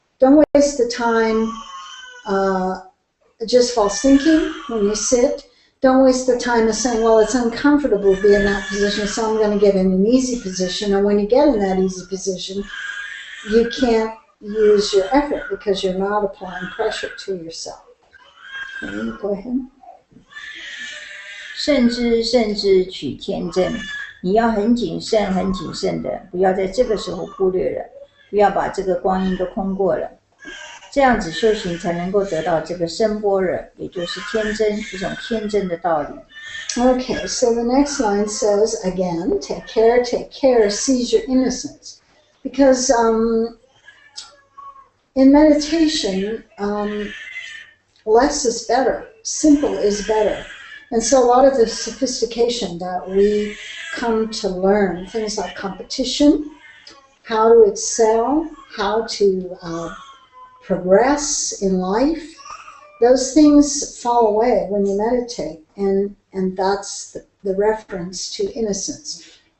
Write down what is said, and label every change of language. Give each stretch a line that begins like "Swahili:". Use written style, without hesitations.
English: Don't waste the time just false thinking when you sit. Don't waste the time of saying, well, it's uncomfortable to be in that position, so I'm going to get in an easy position. And when you get in that easy position, you can't use your effort because you're not applying pressure to yourself. Okay, go ahead.
Chinese: 慎之慎之取天真，你要很谨慎的，不要在这个时候忽略了，不要把这个光阴都空过了。这样子修行才能够得到这个深般若，也就是天真，一种天真的道理。
English: Okay, so the next line says, again, take care, seize your innocence. Because in meditation, less is better, simple is better. And so a lot of the sophistication that we come to learn, things like competition, how to excel, how to progress in life, those things fall away when you meditate, and that's the reference to innocence.